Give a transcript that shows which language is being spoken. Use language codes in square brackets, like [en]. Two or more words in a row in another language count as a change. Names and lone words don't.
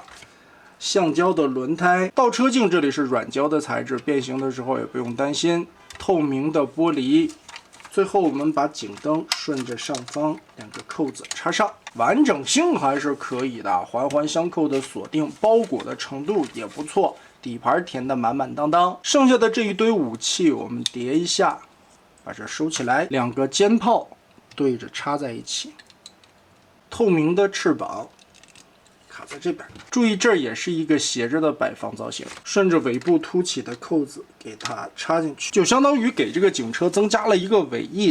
[zh] 橡膠的輪胎，倒車鏡這裡是軟膠的材質，變形的時候也不用擔心。透明的玻璃，最後我們把警燈順着上方2個扣子插上，完整性還是可以的，環環相扣的鎖定，包裹的程度也不錯，底盤填的滿滿當當。剩下的這一堆武器我們疊一下，把这收起來，2個肩炮对着插在一起，透明的翅膀。卡在這邊，注意這也是一個斜着的擺放造型，順着尾部凸起的扣子給它插進去，就相當於給這個警車增加了一個尾翼。